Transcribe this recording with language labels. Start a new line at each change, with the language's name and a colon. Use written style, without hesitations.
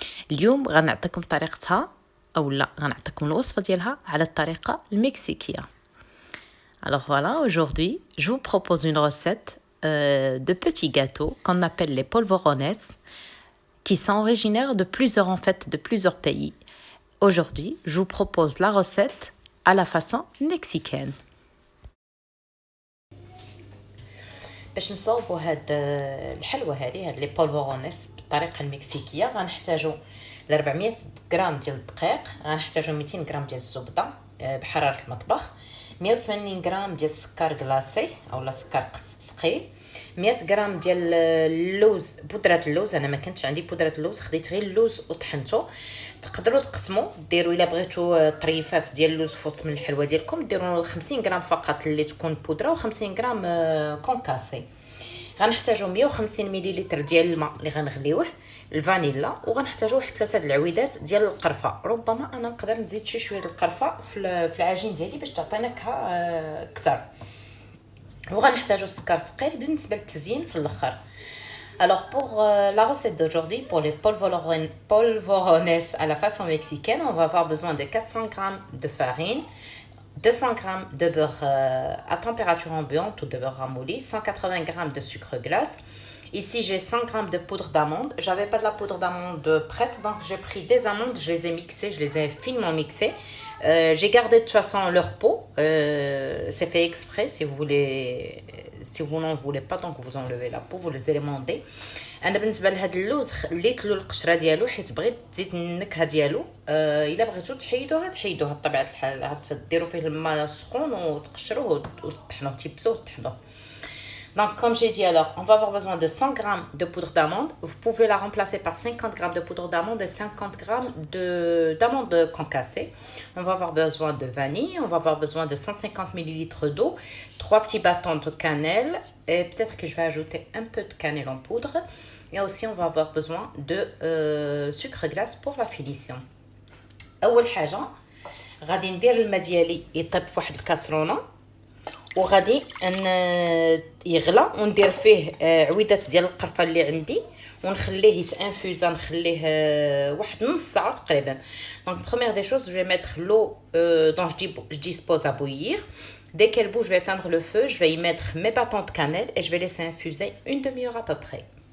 Arabic: اليوم غنعطيكم طريقتها او لا غنعطيكم الوصفه ديالها على الطريقه المكسيكيه.
French: Alors voilà, aujourd'hui, je vous propose une recette de petits gâteaux qu'on appelle les polvorones, qui sont originaires de plusieurs pays. Aujourd'hui, je vous propose la recette à la façon mexicaine.
Arabic: باش نصاوبوا هاد الحلوه هاد لي بولفورونيس بالطريقه المكسيكيه غنحتاجوا ل 400 غرام ديال الدقيق، غنحتاجوا 200 غرام ديال الزبده بحراره المطبخ، 180 غرام ديال السكر كلاصي اولا سكر ثقيل، 100 غرام ديال اللوز، بودره اللوز. انا ما كانتش عندي بودره اللوز، خديت غير اللوز وطحنته. تقدروا تقسموا ديروا الا بغيتوا طريفات ديال اللوز في وسط من الحلوه ديالكم، ديروا 50 غرام فقط اللي تكون بودره و50 غرام كونكاسي. غنحتاجوا 150 مليلتر ديال الماء اللي غنغليوه، الفانيلا، وغنحتاجوا واحد 3 العويدات ديال القرفه. ربما انا نقدر نزيد شويه القرفه في العجين ديالي باش تعطي نكهه اكثر. وغنحتاجوا السكر ثقيل بالنسبه للتزيين في الاخر.
French: Alors pour la recette d'aujourd'hui, pour les polvorones à la façon mexicaine, on va avoir besoin de 400 g de farine, 200 g de beurre à température ambiante ou de beurre ramolli, 180 g de sucre glace. Ici j'ai 100 g de poudre d'amande. J'avais pas de la poudre d'amande prête, donc j'ai pris des amandes, je les ai mixées, je les ai finement mixées. J'ai gardé de toute façon leur peau, c'est fait exprès. Si vous n'en voulez pas, donc vous enlevez la peau, vous les élémentez.
Arabic: انا بالنسبه لهاد اللوز خليت له القشره ديالو حيت بغيت تزيد النكهه ديالو. الا بغيتو تحيدوها بطبيعه الحال، ديروا فيه الماء سخون وتقشروه وتطحنوه، تيبسوه وتطحنوه.
French: Donc, comme j'ai dit, alors, on va avoir besoin de 100 g de poudre d'amande. Vous pouvez la remplacer par 50 g de poudre d'amande et 50 g d'amandes concassées. On va avoir besoin de vanille. On va avoir besoin de 150 ml d'eau, 3 petits bâtons de cannelle. Et peut-être que je vais ajouter un peu de cannelle en poudre. Et aussi, on va avoir besoin de sucre glace pour la finition.
Arabic: أول حاجة غادي ندير الماء ديالي يطيب في واحد الكاسرونه، وغادي يغلى وندير فيه عويدات ديال القرفه اللي عندي ونخليه يتانفوزا، نخليه واحد نص ساعه تقريبا.
French: دونك première des choses, je vais mettre l'eau dont je dispose à bouillir. Dès qu'elle bouge, je vais éteindre le feu, je vais y mettre mes bâtons de cannelle et je vais laisser infuser une demi-heure à peu près.